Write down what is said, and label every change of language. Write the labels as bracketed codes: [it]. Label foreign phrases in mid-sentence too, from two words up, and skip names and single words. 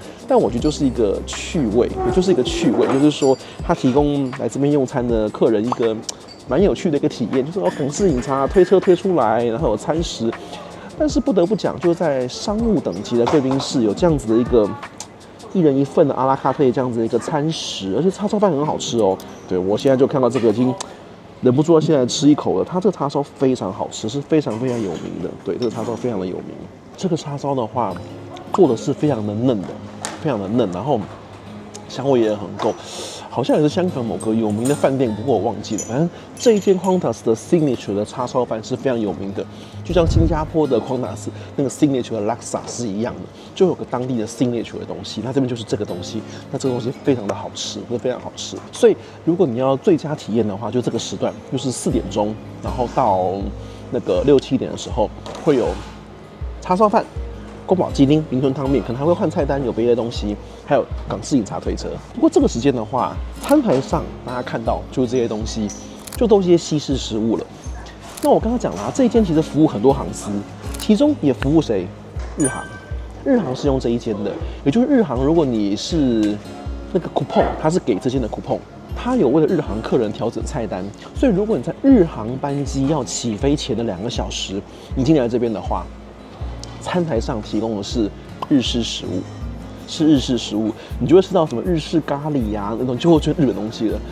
[zh] 但我覺得就是一個趣味，也就是一個趣味，就是說它提供來這邊用餐的客人一個蠻有趣的一個體驗，就是港式飲茶推車推出來，然後有餐食。但是不得不講，就在商務等級的貴賓室有這樣子的一個1人1份的阿拉卡特這樣子的一個餐食，而且叉燒飯很好吃哦。對，我現在就看到這個已經忍不住要現在吃一口了。它這個叉燒非常好吃，是非常非常有名的。對，這個叉燒非常的有名。這個叉燒的話做的是非常的嫩的，非常的嫩，然後香味也很夠。好像也是香港某個有名的飯店，不過我忘記了。反正這一間 Qantas 的 signature 的叉燒飯是非常有名的，就像新加坡的 Qantas 那個 signature 的 Laksa 是一樣的，就有個當地的 signature 的東西。那這邊就是這個東西，那這個東西非常的好吃，非常好吃。所以如果你要最佳體驗的話，就這個時段，就是4點鐘，然後到那個6、7點的時候，會有叉燒飯、宮保雞丁、雲吞湯麵，可能還會換菜單，有別的東西，還有港式飲茶推車。不過這個時間的話，餐盤上大家看到就是這些東西，就都是一些西式食物了。那我剛剛講了，這一間其實服務很多航司，其中也服務誰？日航。日航是用這一間的，也就是日航，如果你是那個 coupon，它是給這間的 coupon，它有為了日航客人調整菜單，所以如果你在日航班機要起飛前的2個小時，你進來這邊的話，餐台上提供的是日式食物，是日式食物，你就會吃到什麼日式咖喱呀、那種，就會就是日本東西了。